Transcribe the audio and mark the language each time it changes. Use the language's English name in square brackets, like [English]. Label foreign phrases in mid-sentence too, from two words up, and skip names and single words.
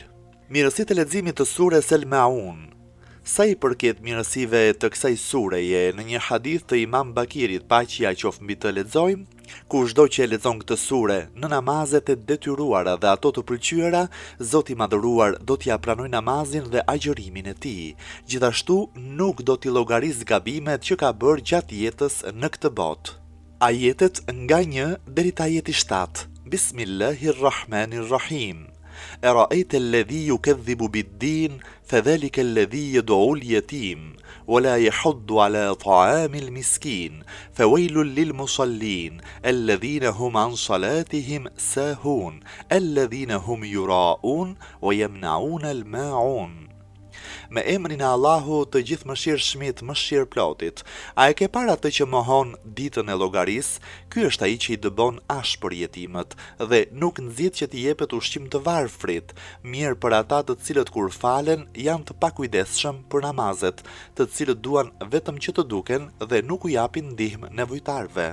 [Albanian] Mirësitë e leximit të sures El Maun. Sa i përket mirësive të kësaj sureje, në një hadith të Imam Bakirit, paqja qoftë mbi të, lexojmë: kushdo që e lexon këtë sure në namazet e detyruara dhe ato të pëlqyera, Zoti i Madhëruar do t'ia pranojë namazin dhe agjërimin e tij. Gjithashtu nuk do t'i llogarisë gabimet që ka bërë gjatë jetës në këtë botë. Ajetet nga 1 deri te ajeti 7. [Arabic] Bismillahirrahmanirrahim. أرأيت الذي يكذب بالدين فذلك الذي يدعو اليتيم ولا يحض على طعام المسكين فويل للمصلين الذين هم عن صلاتهم ساهون الذين هم يراءون ويمنعون الماعون. [Albanian] Me emrin e Allahut të gjithë mëshirshmit, mëshirëplotit. A e ke parë atë që mohon ditën e llogarisë? Ky është ai që i dëbon ashpër jetimët dhe nuk nxit që t'i jepet ushqim të varfrit. Mirë për ata të cilët kur falen janë të pakujdesshëm për namazet, të cilët duan vetëm që të duken dhe nuk u japin ndihmë nevojtarve.